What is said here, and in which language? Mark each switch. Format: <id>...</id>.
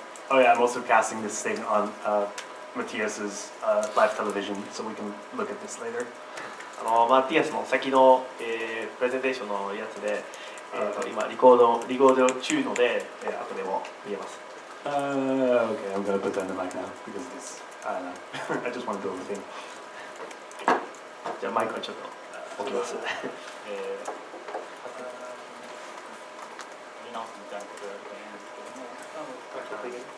<en>Oh yeah, I'm also casting this thing on Matthias's live television, so we can look at this later.</en> <ja>マティアスの先の、プレゼンテーションのやつで、今リコード中ので、後でも見えます。</ja> <en>Okay, I'm gonna put down the mic now because this, I don't know. I just want to build a thing.</en> <ja>じゃあマイクはちょっと置きます。見直すみたいなことをやると思うんですけども、</ja>